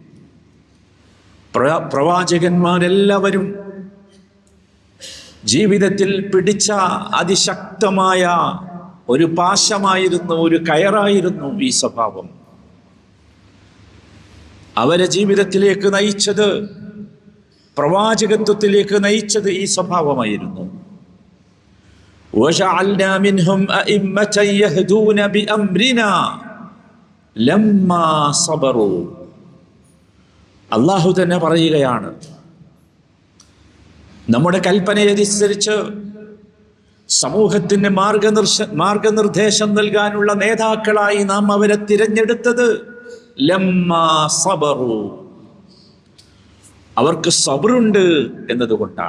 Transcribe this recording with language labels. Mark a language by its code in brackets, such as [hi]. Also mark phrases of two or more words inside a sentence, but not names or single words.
[ml] പ്രവാചകന്മാരെല്ലാവരും ജീവിതത്തിൽ പിടിച്ച അതിശക്തമായ ഒരു പാശമായിരുന്നു, ഒരു കയറായിരുന്നു ഈ സ്വഭാവം. അവരെ ജീവിതത്തിലേക്ക് നയിച്ചത്, പ്രവാചകത്വത്തിലേക്ക് നയിച്ചത് ഈ സ്വഭാവമായിരുന്നു. [ar] وَجَعَلْنَا مِنْهُمْ أَئِمَّةً يَهْدُونَ بِأَمْرِنَا لَمَّا صَبَرُوا. [ml] അള്ളാഹു തന്നെ പറയുകയാണ്, നമ്മുടെ കൽപ്പനയനുസരിച്ച് സമൂഹത്തിന് മാർഗനിർദ്ദേശം നൽകാനുള്ള നേതാക്കളായി നാം അവരെ തിരഞ്ഞെടുത്തത് [ar] لما صبروا, [ml] അവർക്ക് സബ്റുണ്ട് എന്നതുകൊണ്ടാണ്.